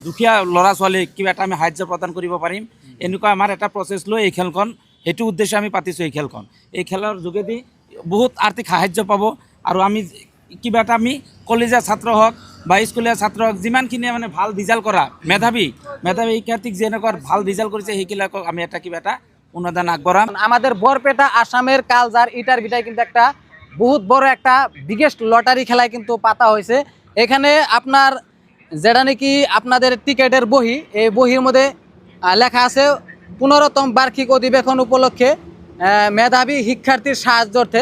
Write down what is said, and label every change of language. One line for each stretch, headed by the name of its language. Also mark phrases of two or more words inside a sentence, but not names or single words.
Assamese: দুখীয়া ল'ৰা ছোৱালীক কিবা এটা আমি সাহায্য প্ৰদান কৰিব পাৰিম এনেকুৱা আমাৰ এটা প্ৰচেছ লৈ এই খেলখন সেইটো উদ্দেশ্যে আমি পাতিছোঁ। এই খেলৰ যোগেদি বহুত আৰ্থিক সাহায্য পাব আৰু আমি কিবা এটা আমি কলেজীয়া ছাত্ৰ হওক বা স্কুলীয়া ছাত্ৰ হওক যিমানখিনিয়ে মানে ভাল ৰিজাল্ট কৰা মেধাৱী শিক্ষাৰ্থীক যেনেকুৱা ভাল ৰিজাল্ট কৰিছে সেইবিলাকক আমি কিবা এটা অনুদান আগবঢ়াম।
Bangla: আমাদের বরপেটা আসামের কালজার ইটার ভিটায় কিন্তু একটা বহুত বড় একটা
English: biggest lottery
Bangla: খেলায় কিন্তু পাতা হয়েছে। এখানে আপনার যেটা নাকি আপনাদের টিকেটের বহি, এই বহির মধ্যে লেখা আছে 15তম বার্ষিক অধিবেশন উপলক্ষে মেধাবী শিক্ষার্থীর সাহায্যার্থে।